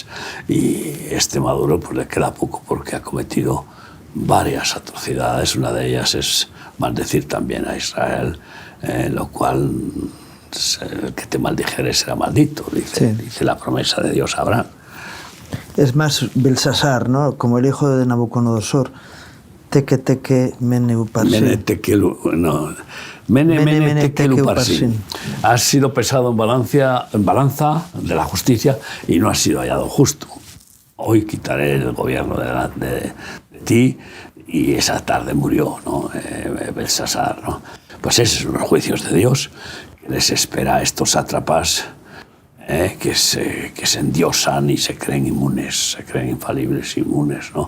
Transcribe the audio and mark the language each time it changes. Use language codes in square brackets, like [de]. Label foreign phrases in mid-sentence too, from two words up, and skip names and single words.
[es] Y Maduro pues le queda poco porque ha cometido varias atrocidades. Una de ellas es maldecir también a Israel, lo cual el que te maldijere será maldito, dice la promesa de Dios a Abraham. Es más Belsasar, ¿no? Como el hijo de Nabucodonosor. [arc] Teque, teque, mene, uparsin. Mene, teque, no. Mene, teque, uparsin. [es] Ha sido pesado en balanza de la justicia y no ha sido hallado justo. Hoy quitaré el gobierno de ti, y esa tarde murió, ¿no? Belsasar, ¿no? Pues esos son los juicios de Dios que les espera a estos sátrapas que se endiosan y se creen inmunes, se creen infalibles, inmunes, ¿no?